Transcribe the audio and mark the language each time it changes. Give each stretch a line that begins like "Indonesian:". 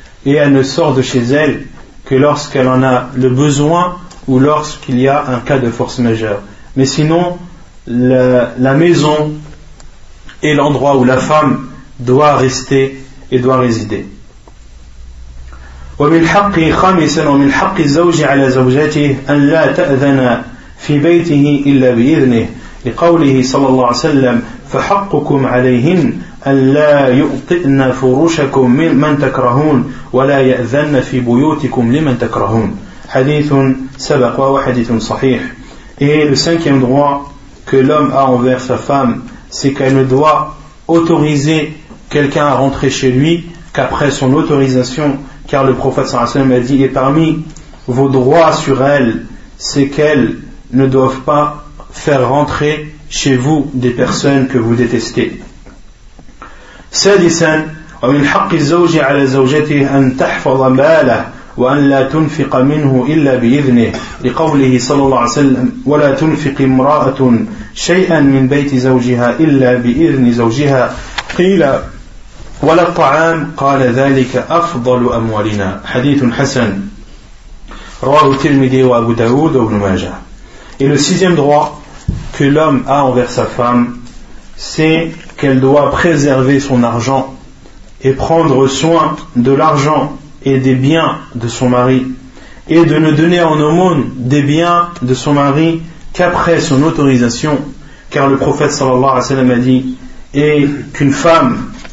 French: Et elle ne sort de chez elle que lorsqu'elle en a le besoin ou lorsqu'il y a un cas de force majeure. Mais sinon, la maison est l'endroit où la femme doit rester et doit résider.
Arabic: ومن حق خامسا ومن حق الزوج على زوجته أن لا تأذن في بيته إلا بإذنه لقوله صلى الله عليه وسلم فحقكم عليهن أن لا يؤطئن فروشكم من تكرهون ولا يأذن في بيوتكم لمن تكرهون. حديث سبق وهو حديث صحيح.
French: Et le cinquième droit que l'homme a envers sa femme, c'est qu'elle ne doit autoriser quelqu'un à rentrer chez lui qu'après son autorisation, car le prophète sallallahu alayhi wa sallam a dit, et parmi vos droits sur elle, c'est qu'elle ne doivent pas faire rentrer chez vous des personnes que vous détestez.
Arabic: سادسا ومن حق الزوج على زوجته أن تحفظ ماله وأن لا تنفق منه إلا بإذنه لقوله صلى الله عليه وسلم ولا تنفق امرأة شيئا من بيت زوجها إلا بإذن زوجها قيل ولا الطعام قال ذلك أفضل أموالنا. حديث حسن رواه الترمذي وأبو داود وابن ماجه.
French: Et le sixième droit que l'homme a envers sa femme, c'est qu'elle doit préserver son argent et prendre soin de l'argent et des biens de son mari, et de ne donner en aumône des biens de son mari qu'après son autorisation, car le prophète sallallahu alayhi wa sallam a dit, et qu'une femme